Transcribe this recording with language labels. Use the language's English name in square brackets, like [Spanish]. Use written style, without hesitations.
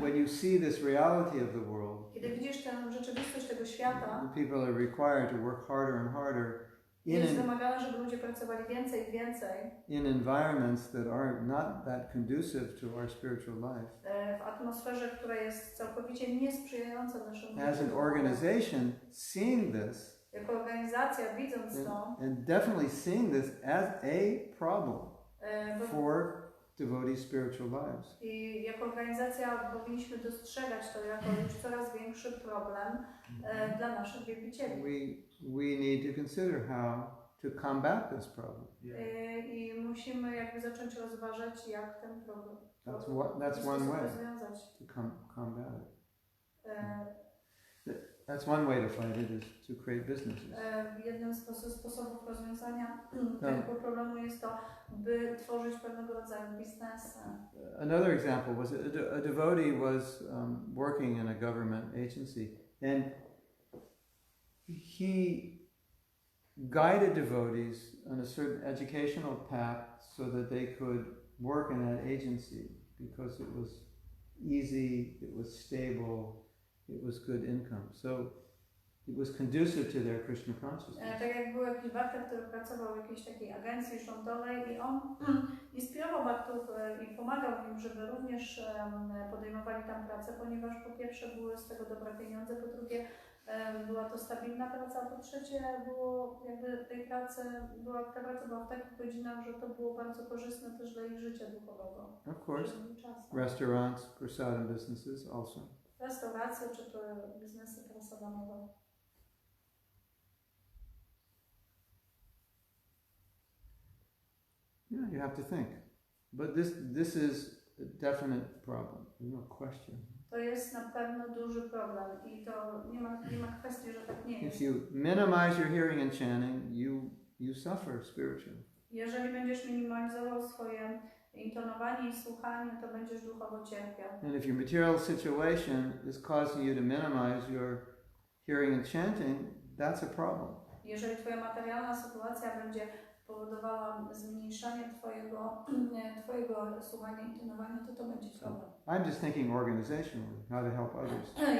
[English] when you see this reality of the world, [Polish] kiedy widzisz tę rzeczywistość tego świata, [English] people are required to work harder and harder [Polish] jest wymagane, żeby ludzie pracowali więcej i więcej [English] in environments that are not that conducive to our spiritual life. [Polish] W atmosferze, która jest całkowicie niesprzyjająca naszemu [English] As an [Polish] życiu. [English] organization, seeing this, [Polish] Jako organizacja, widząc to, [English] and definitely seeing this as a problem for devotees' spiritual lives. [Polish] i jako organizacja powinniśmy dostrzegać to jako już coraz większy problem dla naszych wielbicieli. [English] We need to consider how to combat this problem. [Polish] I musimy jakby zacząć rozważać, jak ten problem [English] That's one way [Polish] rozwiązać. [English] to combat it. That's one way to fight it, is to create businesses. [Polish] Jednym z sposobów rozwiązania tego problemu jest to, by tworzyć pewnego rodzaju biznesy. [English] Another example was a devotee was working in a government agency, and he guided devotees on a certain educational path so that they could work in that agency because it was easy, it was stable, it was good income. So it was conducive to their Krishna consciousness. [Polish] Tak jak był jakiś bhakta, który pracował w jakiejś takiej agencji rządowej i on inspirował bhaktów i pomagał im, żeby również podejmowali tam pracę, ponieważ po pierwsze były z tego dobre pieniądze, po drugie była to stabilna praca, a po trzecie było jakby ta praca była w takich godzinach, że to było bardzo korzystne też dla ich życia duchowego. [English] Of course, restaurants, prasadam businesses also. [Polish] Restauracje czy to biznesy prasadamowe. [English] Yeah, you have to think. But this is a definite problem. There's no question. [Polish] To jest na pewno duży problem i to nie ma kwestii, że tak nie jest. [English] If you minimize your hearing and chanting, you suffer spiritually. [Polish] Jeżeli będziesz minimalizował swoje intonowanie i słuchanie, to będziesz duchowo cierpiał. [English] And if your material situation is causing you to minimize your hearing and chanting, that's a problem. [Polish] Jeżeli twoja materialna sytuacja będzie powodowała zmniejszanie twojego słuchania i intonowania, to będzie problem. [English] I'm just thinking organizationally, how to help others.